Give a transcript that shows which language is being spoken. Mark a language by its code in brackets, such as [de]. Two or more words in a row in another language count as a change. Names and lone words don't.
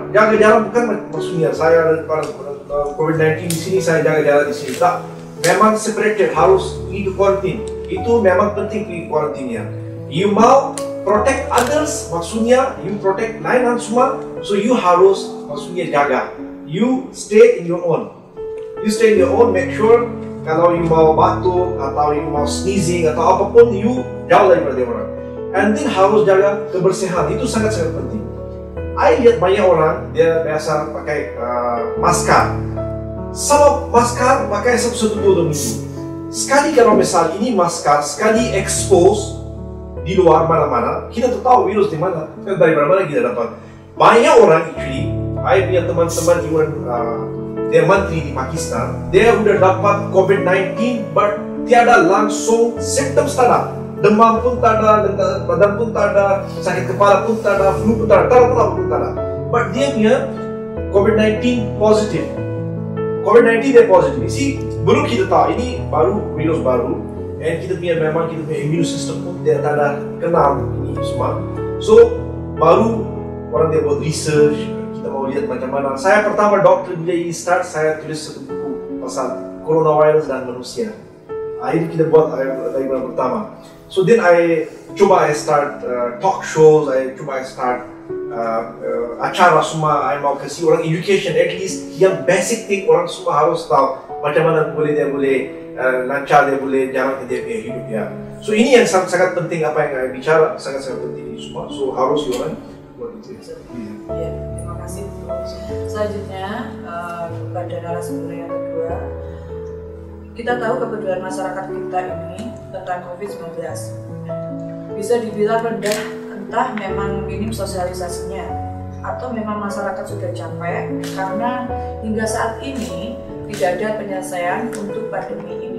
[ms] Jaga jarak bukan maksudnya saya COVID-19 di sini, saya jaga jarak di sini. Tak, memang separated, harus pergi ke quarantine. Itu memang penting pergi ke quarantine ya. You mau [en] protect others, [ms] maksudnya you protect lain semua. So you harus maksudnya jaga. [en] You stay in your own. You stay in your own, make sure [ms] kalau you mau batuk atau you mau sneezing atau apapun, you jauh daripada orang. And then harus jaga kebersihan, itu sangat-sangat penting. I lihat banyak orang dia biasa pakai masker. Sama masker pakai 1-2 minggu. Sekali kalau misal ini masker sekali expose di luar mana-mana, kita tahu virus di mana, dari mana kita dapat. Banyak orang actually, I punya teman-teman even dia menteri di Pakistan, dia udah dapat COVID-19, but tiada langsung simptom tak, demam pun tak ada, badan pun tak ada, sakit kepala pun tak ada, flu pun tak ada, pun tak ada. But dia punya COVID-19 positif. COVID-19 dia positif. See, belum kita tahu ini baru virus baru, and kita punya memang kita punya [en] immune system [ms] pun dia tak ada kenal ini semua. So baru orang dia buat research, kita mau lihat macam mana. Saya pertama dokter bila ini start, saya tulis satu buku pasal coronavirus dan manusia. Itu kita buat dari bulan pertama. [en] So then I start talk shows, I start [ms] acara semua. I mau kasih orang education, [en] at least [ms] yang [en] basic thing [ms] orang semua harus tahu macam mana dia boleh lancar, dia boleh jalan dia punya hidup ya. So ini yang sangat penting, apa yang saya bicara sangat penting ini semua. So harus orang buat itu. Ya, terima kasih. [id] Selanjutnya pada narasumber yang kedua, kita tahu kepedulian masyarakat kita ini tentang COVID-19 bisa dibilang rendah, entah memang minim sosialisasinya atau memang masyarakat sudah capek karena hingga saat ini tidak ada penyelesaian untuk pandemi ini.